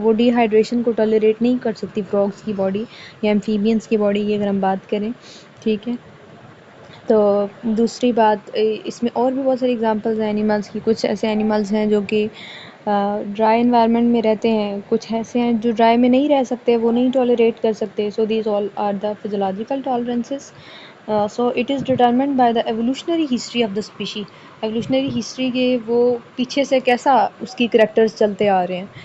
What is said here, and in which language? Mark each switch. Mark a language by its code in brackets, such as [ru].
[ur] وہ D hydration کو tolerate نہیں کر سکتی فراگس کی باڈی یا ایمفیبینس کی باڈی کی اگر ہم بات کریں. ٹھیک ہے، تو دوسری بات اس میں اور بھی بہت ساری ایگزامپلز ہیں اینیملز کی. کچھ ایسے اینیملز ہیں جو کہ ڈرائی انوائرمنٹ میں رہتے ہیں، کچھ ایسے ہیں جو ڈرائی میں نہیں رہ سکتے، وہ نہیں ٹالریٹ کر سکتے. [en] So these all are the physiological tolerances. So it is determined by the evolutionary history of the species. [ur] Evolutionary history کے وہ پیچھے سے کیسا اس کی کریکٹرز چلتے آ رہے ہیں.